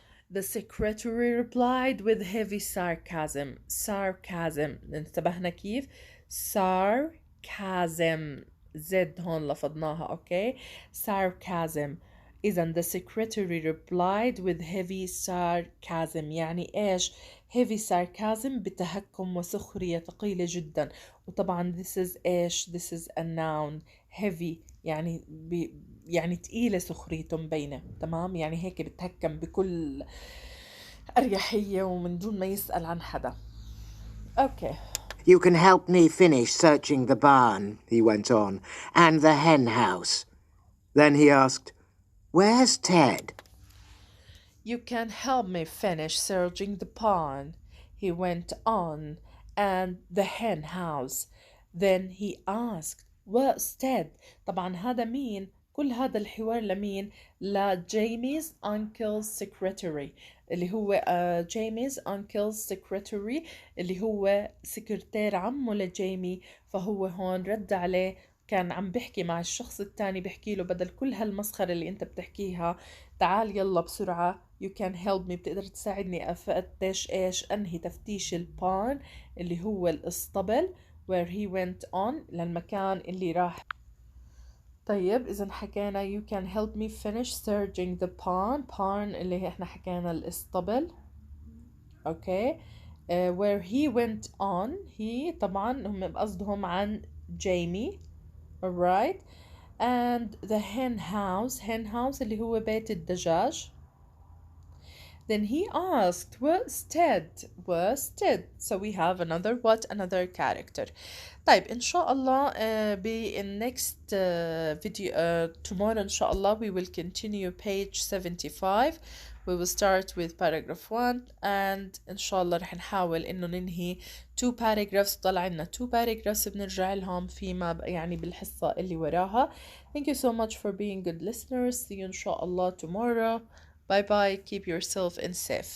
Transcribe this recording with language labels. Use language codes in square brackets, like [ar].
[en] The secretary replied with heavy sarcasm. [ar] انتبهنا كيف؟ sarcasm. زد هون لفظناها. اوكي. sarcasm. [en] إذا the secretary replied with heavy sarcasm يعني إيش؟ heavy sarcasm بتهكم وسخرية ثقيلة جدا. وطبعا this is إيش؟ this is a noun. [ar] heavy يعني يعني تقيلة سخريته مبينة. تمام. يعني هيك بتهكم بكل أريحية ومن دون ما يسأل عن حدا. [en] Okay. You can help me finish searching the barn, he went on, and the hen house. Then he asked, Where's Ted? You can help me finish searching the barn, he went on, and the hen house. Then he asked, Where's Ted? [ar] طبعا هذا مين؟ كل هذا الحوار لمين؟ لجيمي's uncle's secretary اللي هو جيمي's uncle's secretary اللي هو سكرتير عمه لجيمي. فهو هون رد عليه، كان عم بحكي مع الشخص التاني بحكي له بدل كل هالمسخرة اللي انت بتحكيها تعال يلا بسرعة you can help me بتقدر تساعدني أفتش إيش؟ أنهي تفتيش البارن اللي هو الإسطبل where he went on للمكان اللي راح. [en] طيب إذا حكينا you can help me finish searching the barn اللي احنا حكينا الإسطبل. [ar] اوكي. [en] where he went on he طبعا هم قصدهم عن Jimmy. alright. and the hen house اللي هو بيت الدجاج. Then he asked, was Ted. So we have another character. طيب إن شاء الله in next video tomorrow إن شاء الله we will continue page 75. We will start with paragraph 1 and إن شاء الله رح نحاول إنه ننهي 2 paragraphs. [ar] طلع لنا 2 paragraphs بنرجع لهم فيما يعني بالحصة اللي وراها. [en] Thank you so much for being good listeners. See you إن شاء الله tomorrow. Bye bye. Keep yourself in safe.